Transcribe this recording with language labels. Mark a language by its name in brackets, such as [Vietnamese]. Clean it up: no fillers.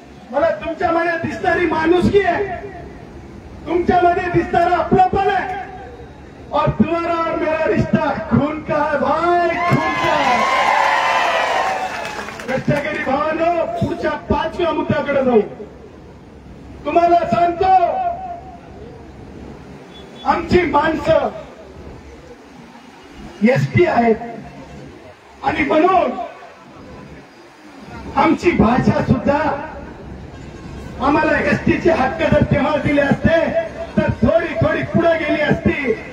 [Marathi] मला तुमच्यामध्ये दिसणारी माणुसकी आहे, तुमच्यामध्ये दिसणारा आपलापण आहे. [Hindi] और तुम्हारा और मेरा रिश्ता खून का है भाई, खून का है. [Marathi] कष्टकरी भावांनो, पुढच्या 5व्या मुद्द्याकडे जाऊ. तुम्हाला सांगतो, आमची माणसं एसटी आहेत आणि म्हणून आमची भाषा सुद्धा आम्हाला एसटीचे हक्क जर तेव्हा दिले असते तर थोडी थोडी पुढे गेली असती.